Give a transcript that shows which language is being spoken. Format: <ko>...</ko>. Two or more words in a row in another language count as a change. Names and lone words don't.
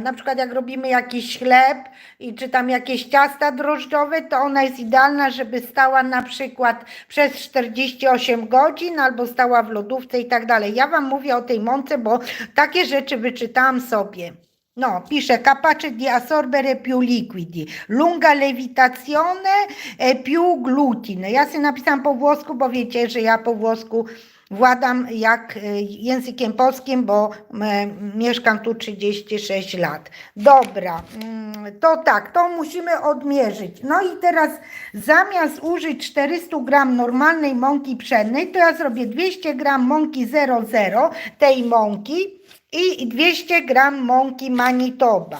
<pl>Na przykład jak robimy jakiś chleb czy tam jakieś ciasta drożdżowe, to ona jest idealna, żeby stała na przykład przez 48 godzin albo stała w lodówce i tak dalej. Ja Wam mówię o tej mące, bo takie rzeczy wyczytałam sobie. No, pisze</pl> <it>capace di assorbere più liquidi, lunga levitazione più glutine.</it> <pl>Ja sobie napisałam po włosku, bo wiecie, że ja po włosku władam jak językiem polskim, bo mieszkam tu 36 lat. Dobra, to tak, to musimy odmierzyć. No i teraz zamiast użyć 400 g normalnej mąki pszennej, to ja zrobię 200 g mąki 00, tej mąki, i 200 g mąki Manitoba.</pl>